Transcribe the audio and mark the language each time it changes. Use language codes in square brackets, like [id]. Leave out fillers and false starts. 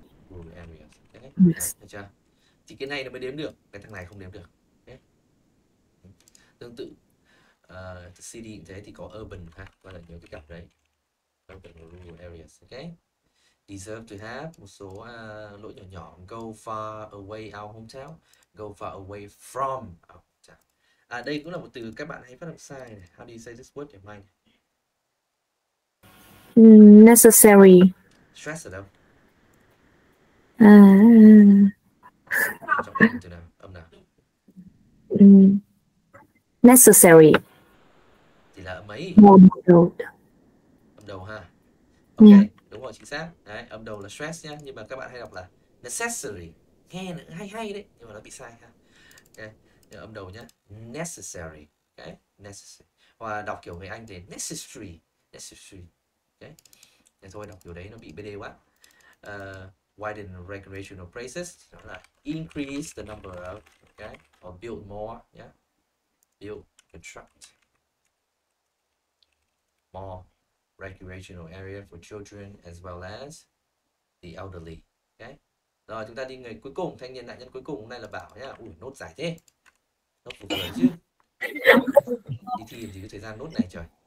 [vi] Okay. Yes. Được chưa? Thì cái này nó mới đếm được, cái thằng này không đếm được. Okay. Tương tự city cũng thế thì có urban ha, gọi là nhớ cái cặp đấy. [en] Urban rural areas, okay? Deserve to have [vi] một số lỗi nhỏ nhỏ. [en] Go far away our hometown. Go far away from our hometown. [vi] Đây cũng là một từ các bạn hay phát âm sai này. [en] How do you say this word in mind? Necessary. [vi] Stress ở đâu? Trọng âm từ nào? Âm nào? [en] Necessary. [vi] Thì là âm ấy. Âm đầu ha. Ok, đúng rồi, chính xác. Đấy, âm đầu là stress nhá, nhưng mà các bạn hay đọc là necessary. Nghe hay đấy, nhưng mà nó bị sai ha. Ok, âm đầu nhá. Necessary. Ok, necessary. Hoặc đọc kiểu người Anh thì necessary. Ok. Thế thôi, đọc kiểu đấy nó bị BD quá. [en] Widen recreational places, đó là increase the number of, okay, or build more, yeah, build, construct more recreational area for children as well as the elderly, okay. [vi] Rồi chúng ta đi người cuối cùng, thanh niên nạn nhân cuối cùng hôm nay là Bảo nhá. Ui, nốt dài thế, nốt vừa vừa chứ, đi thi làm gì có thời gian nốt này trời.